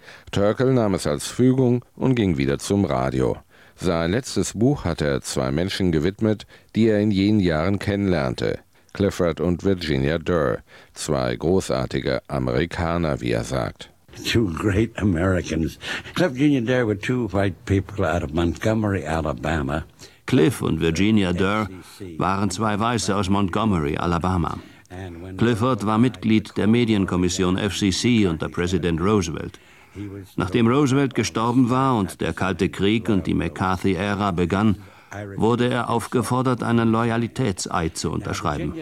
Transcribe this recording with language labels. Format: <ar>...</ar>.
<de>Sturkle nahm es als Fügung und ging wieder zum Radio. Sein letztes Buch hat er zwei Menschen gewidmet, die er in jenen Jahren kennenlernte. Clifford und Virginia Durr, zwei großartige Amerikaner, wie er sagt.</de> <en>Two great Americans. Clifford and Virginia Durr were two white people out of Montgomery, Alabama.</en> <de>Cliff und Virginia Durr waren zwei Weiße aus Montgomery, Alabama. Clifford war Mitglied der Medienkommission FCC unter Präsident Roosevelt. Nachdem Roosevelt gestorben war und der Kalte Krieg und die McCarthy-Ära begann, wurde er aufgefordert, einen Loyalitätseid zu unterschreiben.</de>